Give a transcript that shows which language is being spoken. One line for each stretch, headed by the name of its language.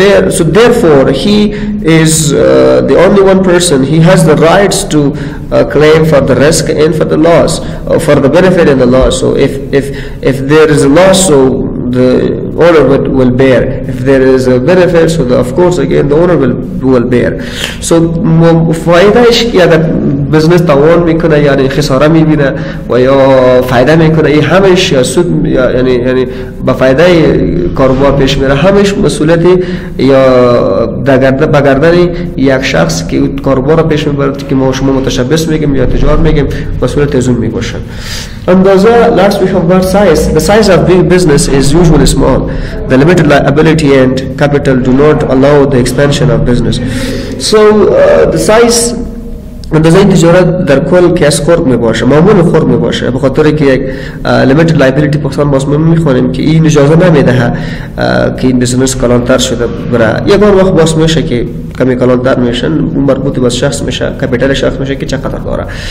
English: So therefore he is the only one person. He has the rights to claim for the risk and for the loss, for the benefit and the loss. So if there is a loss, so the owner will bear. If there is a benefit, so of course again the owner will bear.
Persian: So فایدهش که اگر بزنس تاوان میکنه یعنی خساره میبینه و یا فایده میکنه این همش یا سود یعنی با فایده کاروبار پیش میره همش مسئولیت یا بگردن یک شخص که کاروبار پیش میبره که ما شما متشبث میگیم یا تجار میگیم مسئولیت از اون میباشه.
English: اندازه last we have about size. The size of big business is usually small. The limited liability and capital do not allow the expansion of business. So the size
Persian: اندازه این تجارت در کل که از خورد میباشه معمول خورد میباشه به خاطر که یک limited liability پاکستان باز میخوانیم که این اجازه نمیده که این بزنس کلانتر شده بره یک وقت باز میشه که کمی کلانتر میشن مربوط به شخص میشه کپیتال شخص میشه که چقدر داره.